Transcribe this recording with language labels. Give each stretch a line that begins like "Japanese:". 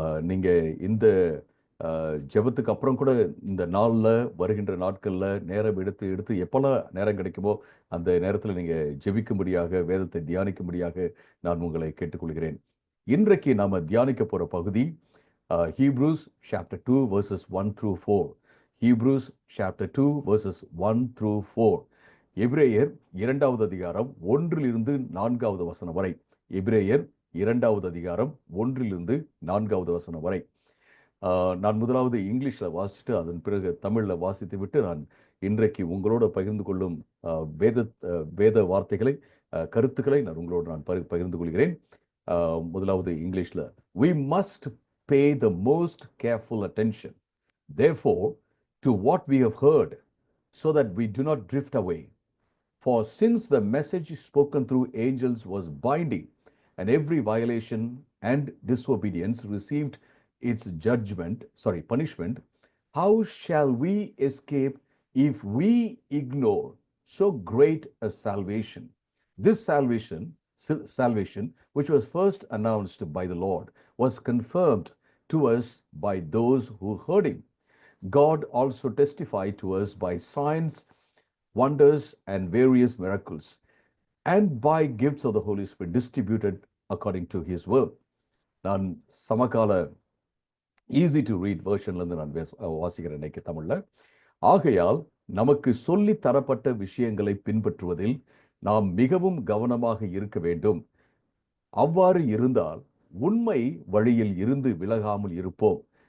Tamil: நீங்கள் இந்த ஜெபத்துக்கு அப்புறம் கூட இந்த நாளில், வருகின்ற நாட்களில் நேரம் எடுத்து எடுத்து எப்போல்லாம் நேரம் கிடைக்குமோ அந்த நேரத்தில் நீங்கள் ஜெபிக்கும்படியாக, வேதத்தை தியானிக்கும்படியாக நான் உங்களை கேட்டுக்கொள்கிறேன். இன்றைக்கு நாம் தியானிக்க போகிற பகுதி
English: Hebrews chapter 2 verses 1 through 4. Hebrews chapter 2 verses 1 through 4.
Tamil: எபிரேயர் 2வது அதிகாரம் 1 4வது வசனம் வரை. எபிரேயர் 2வது அதிகாரம் 1 4வது வசனம் வரை. நான் முதலாவது இங்கிலீஷில் வாசிச்சுட்டு அதன் பிறகு தமிழில் வாசித்து விட்டு நான் இன்றைக்கு உங்களோட பகிர்ந்து கொள்ளும் வேத வார்த்தைகளை, கருத்துக்களை நான் பகிர்ந்து கொள்கிறேன். முதலாவது இங்கிலீஷில்.
English: We must pay the most careful attention, therefore, to what we have heard, so that we do not drift away. For since the message spoken through angels was binding, and every violation and disobedience received its punishment, how shall we escape if we ignore so great a salvation? This salvation, which was first announced by the Lord, was confirmed to us by those who heard him. God also testified to us by signs, wonders, and various miracles, and by gifts of the Holy Spirit distributed according to his will.
Tamil: நான் சமகால easy to read வெர்ஷன்லேருந்து நான் வாசிக்கிறேன் இன்னைக்கு தமிழில். ஆகையால் நமக்கு சொல்லி தரப்பட்ட விஷயங்களை பின்பற்றுவதில் நாம் மிகவும் கவனமாக இருக்க வேண்டும். அவ்வாறு இருந்தால் உண்மை வழியில் இருந்து விலகாமல் இருப்போம்.